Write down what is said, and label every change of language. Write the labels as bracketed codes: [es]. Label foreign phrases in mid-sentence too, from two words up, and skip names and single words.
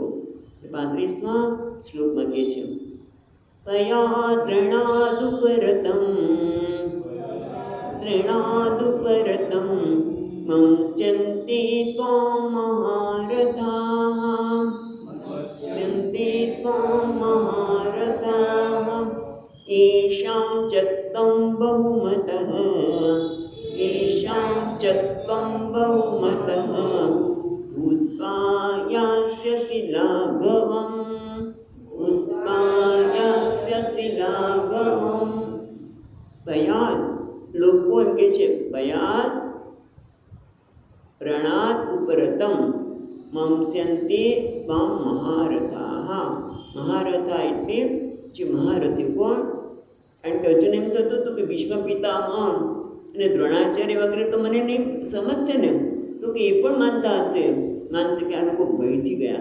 [gu] 35મા શ્લોકમાં કહે છે તયા [sa] દ્રણાદુપરતમ મંસ્યન્તે ત્વામ મહારથાઃ येषां च त्वं बहुमतः भूत्वा यास्यसि लाघवम्. [gu] ભયાન લોકો એમ કહે છે [sa] ભયાન રણાત ઉપરતમ મંસ્યન્તે ત્વામ મહારથાઃ. [gu] મહારથા એટલે જે મહારથી કોણ? કારણ કે અર્જુન એમ થતું હતું કે ભીષ્મ પિતામહ અને દ્રોણાચાર્ય વગેરે તો મને નહીં સમજશે ને, તો કે એ પણ માનશે કે આ લોકો ભયથી ગયા.